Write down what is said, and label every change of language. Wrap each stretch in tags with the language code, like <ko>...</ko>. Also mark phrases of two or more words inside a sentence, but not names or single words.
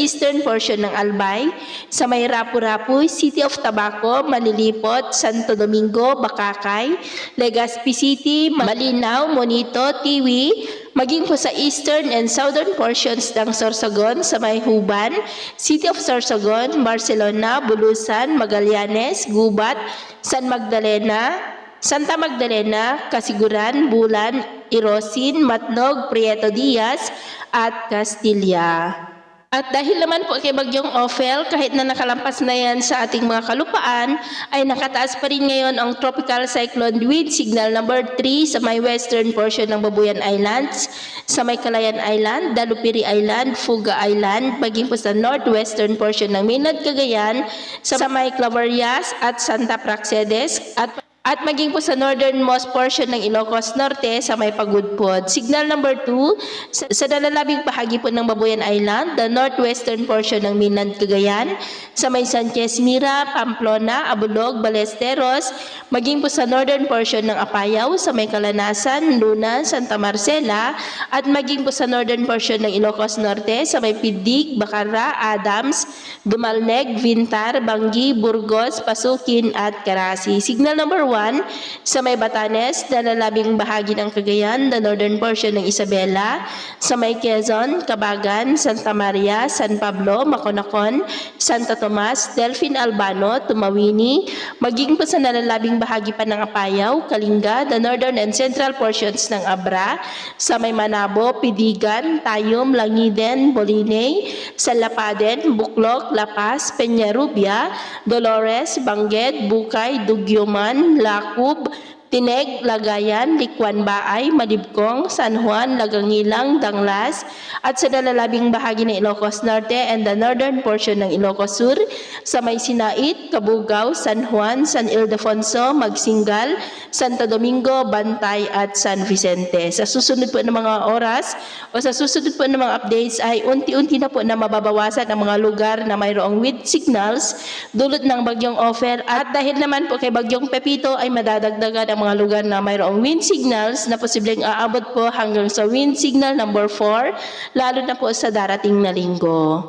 <en>eastern portion</en> <tl>ng Albay, sa may Rapu-Rapu, City of Tabaco, Malilipot, Santo Domingo, Bakakay, Legazpi City, Malinaw, Monito, Tiwi, maging po sa</tl> <en>eastern and southern portions</en> <tl>ng Sorsogon sa may Huban, City of Sorsogon, Barcelona, Bulusan, Magallanes, Gubat, Santa Magdalena, Kasiguran, Bulan, Irosin, Matnog, Prieto Diaz, at Castilla. At dahil naman po kay bagyong Ophel, kahit na nakalampas na yan sa ating mga kalupaan, ay nakataas pa rin ngayon ang</tl> <en>tropical cyclone wind signal number 3</en> <tl>sa may</tl> <en>western portion</en> <tl>ng Babuyan Islands, sa may Calayan Island, Dalupiri Island, Fuga Island, maging po sa</tl> <en>northwestern portion</en> <tl>ng mainland Cagayan, sa may Claverias at Santa Praxedes, at maging po sa</tl> <en>northernmost portion</en> <tl>ng Ilocos Norte sa may Pagudpod.</tl> <en>Signal number 2</en> <tl>sa nalalabing bahagi po ng Babuyan Island,</tl> <en>the northwestern portion</en> <tl>ng mainland Cagayan, sa may Sanchez Mira, Pamplona, Abulog, Balesteros, maging po sa</tl> <en>northern portion</en> <tl>ng Apayao, sa may Kalanasan, Luna, Santa Marcela, at maging po sa</tl> <en>northern portion</en> <tl>ng Ilocos Norte, sa may Pidig, Bacara, Adams, Dumalneg, Vintar, Bangi, Burgos, Pasukin, at Carasi.</tl> <en>Signal number 1</en> <tl>sa may Batanes, nalalabing bahagi ng Cagayan,</tl> <en>the northern portion</en> <tl>ng Isabela, sa may Quezon, Cabagan, Santa Maria, San Pablo, Maconacon, Santo Tomas, Delfin Albano, Tumawini, maging po sa nalalabing bahagi pa ng Apayao, Kalinga,</tl> <en>the northern and central portions</en> <tl>ng Abra, sa may Manabo, Pidigan, Tayum, Langiden, Bolinay, Salapaden, Buklog, Lapas, Peñarubia, Dolores, Bangged, Bukay, Dugyuman, Lakub, Tineg, Lagayan, Likwan Baay, Malibkong, San Juan, Lagangilang, Danglas, at sa nalalabing bahagi ng Ilocos Norte</tl> <en>and the northern portion</en> <tl>ng Ilocos Sur, sa may Sinait, Cabugao, San Juan, San Ildefonso, Magsingal, Santo Domingo, Bantay, at San Vicente. Sa susunod po ng mga oras o sa susunod po ng mga updates ay unti-unti na po na mababawasan ang mga lugar na mayroong</tl> <en>wind signals</en> <tl>dulot ng bagyong Ophel, at dahil naman po kay bagyong Pepito ay madadagdagan ang mga lugar na mayroong wind signals na posibleng aabot po hanggang sa</tl> <en>wind signal number 4,</en> <tl>lalo na po sa darating na linggo.</tl>